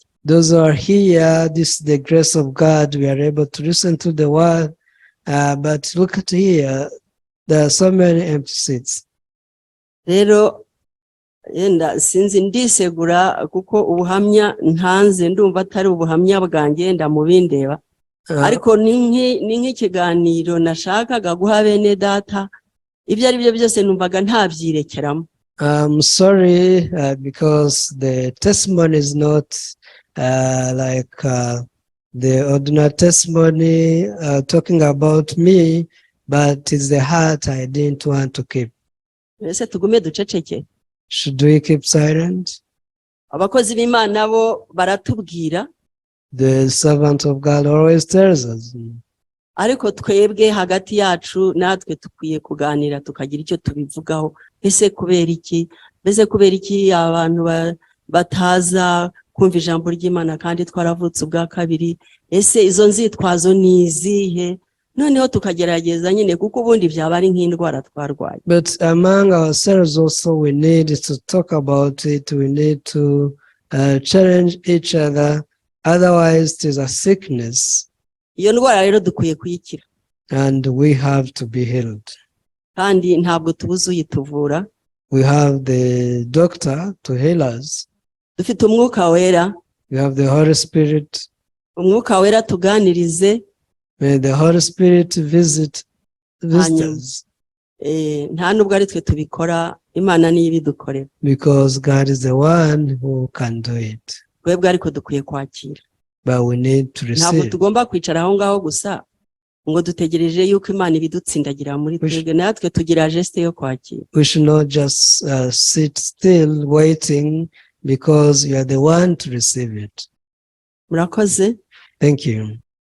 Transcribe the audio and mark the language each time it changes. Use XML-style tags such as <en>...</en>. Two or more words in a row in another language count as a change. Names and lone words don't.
<en>Those who are here, this is the grace of God. We are able to listen to the word, but look at here, there are so many empty seats.</en> <rw>Rero yenda sinzi ndisegura kuko ubuhamya ntanze ndumva atari ubuhamya bwanjye ndamubindeba, ariko ni nk'ikiganiro nashakaga guha bene data. Ibyo ari byo byose numvaga ntabyirekeramo.</rw> <en>I'm sorry because the testimony is not like the ordinary testimony talking about me, but it's the heart I didn't want to keep.</en> <rw>Ese tugume duceceke?</rw> <en>Should we keep silent?</en> <rw>Abakozi b'Imana bo baratubwira,</rw> <en>The servant of God always tells us.</en> <rw>ariko twebwe hagati yacu natwe tukwiye kuganira tukagira icyo tubivugaho. Ese kubera iki? Mbese kubera iki abantu bataza kumva ijambo ry'Imana kandi twaravutse ubwa kabiri? Ese izo nzitwazo ni izihe? Noneho tukagerageza nyine, kuko ubundi byaba ari nk'indwara twarwaye.</rw> <en>But among ourselves also we need to talk about it. We need to challenge each other. Otherwise it is a sickness.</en> <rw>Iyo ndwara rero dukwiye kuyikira.</rw> <en>And we have to be healed.</en> <rw>Kandi ntabwo tubuze uyituvura.</rw> <en>We have the doctor to heal us.</en> <rw>Dufite umwuka wera.</rw> <en>We have the Holy Spirit.</en> <rw>Umwuka wera tuganirize.</rw> <en>May the Holy Spirit visit us.</en> <rw>Nta nubwo ari twe tubikora, Imana niyo ibidukorera.</rw> <en>Because God is the one who can do it.</en> <rw>Twebwe ariko dukwiye kwakira.</rw> <en>But we need to receive.</en> <rw>Ntabwo tugomba kwicara aho ngaho gusa ngo dutegereje yuko Imana ibidutsindagira muri twebwe, natwe tugira geste yo kwakira.</rw> <en>We should not just sit still waiting, because you are the one to receive it.</en> <rw>Murakoze.</rw> <en>Thank you.</en>